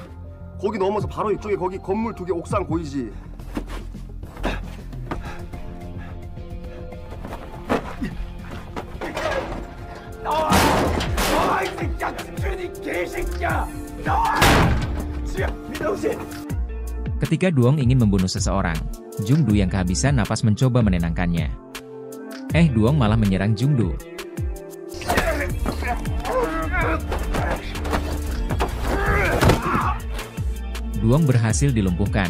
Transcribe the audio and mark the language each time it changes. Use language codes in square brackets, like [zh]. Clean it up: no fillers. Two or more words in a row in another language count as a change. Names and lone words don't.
[ko] 거기 넘어서 바로 이쪽에 거기 건물 2개 옥상 보이지? 나와! 이 새끼야! 주니 개새끼야! 나와! 민동 씨! [id] Ketika Duong ingin membunuh seseorang, Jungdu yang kehabisan napas mencoba menenangkannya. Duong malah menyerang Jungdu. Duong berhasil dilumpuhkan.